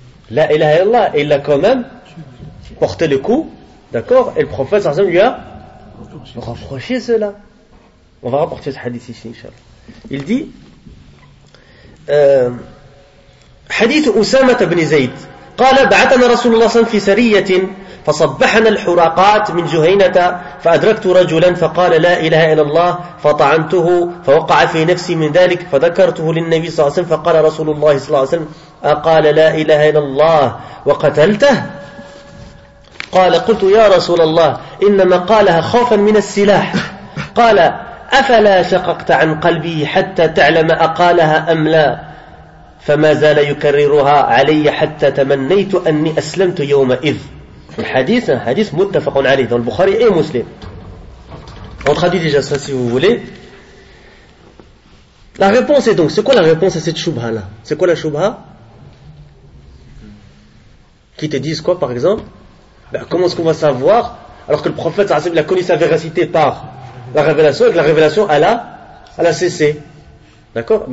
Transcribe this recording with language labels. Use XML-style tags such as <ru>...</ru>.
<fr>La ilaha illallah, et il a quand même porté le coup, d'accord ? Et le prophète sallallahu alayhi wa sallam lui a rapproché cela. On va rapporter ce hadith ici, Inch'Allah. Il dit Hadith Usama ibn Zayd</fr> <ar>قال بعثنا رسول الله صلى الله عليه وسلم في سرية فصبحنا الحراقات من جهينة فأدركت رجلا فقال لا إله إلا الله فطعنته فوقع في نفسي من ذلك فذكرته للنبي صلى الله عليه وسلم فقال رسول الله صلى الله عليه وسلم أقال لا إله إلا الله وقتلته قال قلت يا رسول الله إنما قالها خوفا من السلاح قال أفلا شققت عن قلبي حتى تعلم أقالها أم لا فما زال يكررها علي حتى تمنيت أني أسلمت يومئذ الحديث حديث متفق عليه</ar> <fr>dans le Bukhari et Muslim. On traduit déjà ça si vous voulez. La réponse est donc, c'est quoi la réponse à cette shubha là? C'est quoi la shubha? Qui te disent quoi par exemple? Comment est-ce qu'on va savoir alors que le prophète sallallahu alayhi wa sallam a connu sa véracité par la révélation et que la révélation elle a cessé? D'accord?</fr>